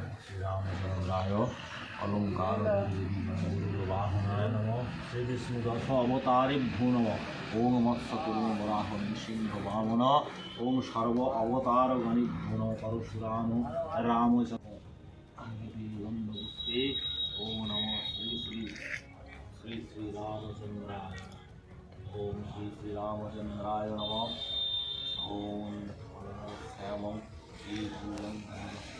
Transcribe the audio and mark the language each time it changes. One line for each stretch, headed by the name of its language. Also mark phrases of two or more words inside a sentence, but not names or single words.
Sanskrit: শ্রীরামচন্দ্রায় অলঙ্কার দেবী গণেভ্যো নমঃ। শ্রী বিষ্ণু দশ অবতারেভ্যো নমঃ। ওম মৎস্যকুর্ম বরাহ নৃসিংহ বামন। ওম সর্ব অবতার গণেভ্যো নমঃ। পরশুরাম রামচন্দ্র গন্ধপুষ্পে ओम नमो श्री श्री श्री श्री रामचंद्राय ओम श्री श्री रामचंद्राय नमः ओम श्यामं श्री श्रीरामचंद्राय